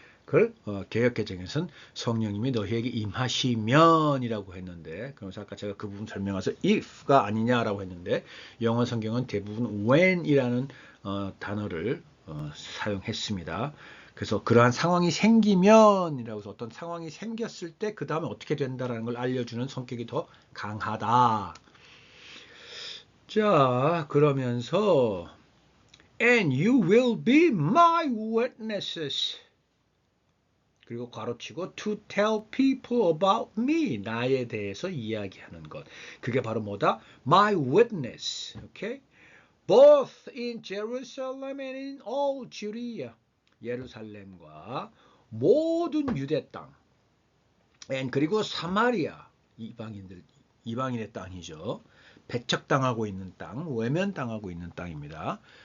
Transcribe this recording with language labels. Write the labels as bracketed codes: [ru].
[ko] 그걸 개역개정에서는 성령님이 너희에게 임하시면이라고 했는데, 그래서 아까 제가 그 부분 설명해서 if가 아니냐라고 했는데, 영어 성경은 대부분 when이라는 단어를 사용했습니다. 그래서 그러한 상황이 생기면이라고 해서 어떤 상황이 생겼을 때 그 다음에 어떻게 된다라는 걸 알려주는 성격이 더 강하다. [en] 자, 그러면서 and you will be my witnesses. [ko] 그리고 괄호치고 to tell people about me, 나에 대해서 이야기하는 것. 그게 바로 뭐다? My witness. Okay? [en] Both in Jerusalem and in all Judea. [ko] 예루살렘과 모든 유대 땅. and 그리고 사마리아, 이방인의 땅이죠. 배척당하고 있는 땅, 외면당하고 있는 땅입니다.